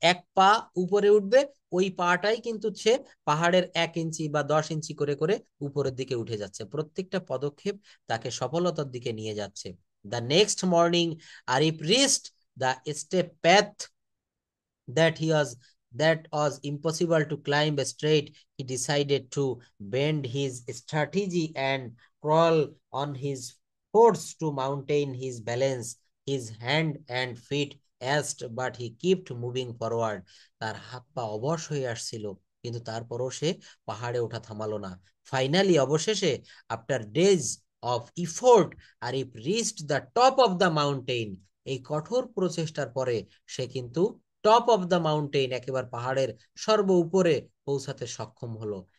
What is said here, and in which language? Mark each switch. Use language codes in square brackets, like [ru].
[bn] এক পা উপরে উঠবে, ওই পাটাই কিন্তু সে পাহাড়ের 1 ইঞ্চি বা 10 ইঞ্চি করে করে উপরের দিকে উঠে যাচ্ছে। প্রত্যেকটা পদক্ষেপ তাকে সফলতার দিকে নিয়ে যাচ্ছে। [en] The next morning Arif reached the step path that was impossible to climb straight. He decided to bend his strategy and crawl on his force to maintain his balance. His hand and feet ached, but he kept moving forward. [bn] তার হাত পা অবশ হয়ে আসছিল, কিন্তু তারপরও সে পাহাড়ে ওঠা থামালো না। [en] finally, [bn] অবশেষে, [en] After days of effort, Arif reached the top of the mountain. [bn] এই কঠোর প্রচেষ্টার পরে সে কিন্তু [en] top of the mountain, [bn] একেবারে পাহাড়ের সর্ব উপরে পৌঁছাতে সক্ষম হলো।